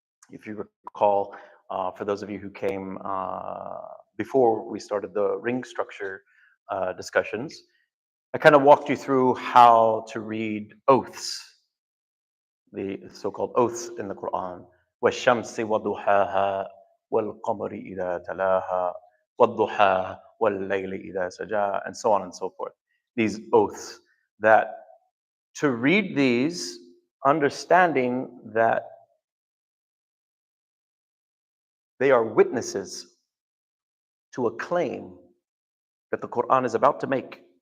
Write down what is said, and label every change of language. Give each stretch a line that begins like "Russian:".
English: If you recall, for those of you who came before we started the ring structure discussions, I kind of walked you through how to read oaths, the so-called oaths in the Quran.
Arabic: وَالشَّمْسِ وَضُحَاهَا وَالْقَمَرِ إِذَا تَلَاهَا وَالضُّحَى وَاللَّيْلِ إِذَا سَجَى,
English: and so on and so forth. These oaths, that to read these, understanding that they are witnesses to a claim that the Quran is about to make.